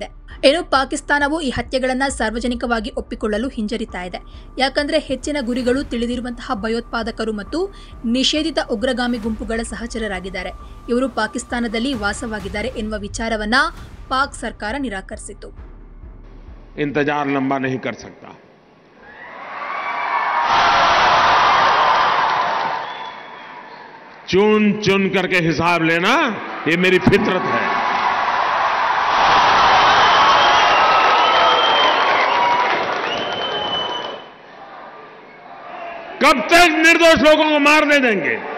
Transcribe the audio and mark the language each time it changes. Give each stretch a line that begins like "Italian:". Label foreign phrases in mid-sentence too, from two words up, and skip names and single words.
Kannada: ಇನ್ನು ಪಾಕಿಸ್ತಾನವು ಈ ಹತ್ಯೆಗಳನ್ನು ಸಾರ್ವಜನಿಕವಾಗಿ ಒಪ್ಪಿಕೊಳ್ಳಲು ಹಿಂಜರಿತಾ ಇದೆ. ಯಾಕಂದ್ರೆ ಹೆಚ್ಚಿನ ಗುರಿಗಳು ತಿಳಿದಿರುವಂತಹ ಭಯೋತ್ಪಾದಕರು ಮತ್ತು ನಿಷೇಧಿತ ಉಗ್ರಗಾಮಿ ಗುಂಪುಗಳ ಸಹಚರರಾಗಿದ್ದಾರೆ. ಇವರು ಪಾಕಿಸ್ತಾನದಲ್ಲಿ ವಾಸವಾಗಿದ್ದಾರೆ ಎನ್ನುವ ವಿಚಾರವನ್ನ ಪಾಕ್ ಸರ್ಕಾರ ನಿರಾಕರಿಸಿತು.
Hindi: इंतजार लंबा नहीं कर सकता. चुन चुन करके हिसाब लेना ये मेरी फितरत है. कब तक निर्दोष लोगों को मारने देंगे?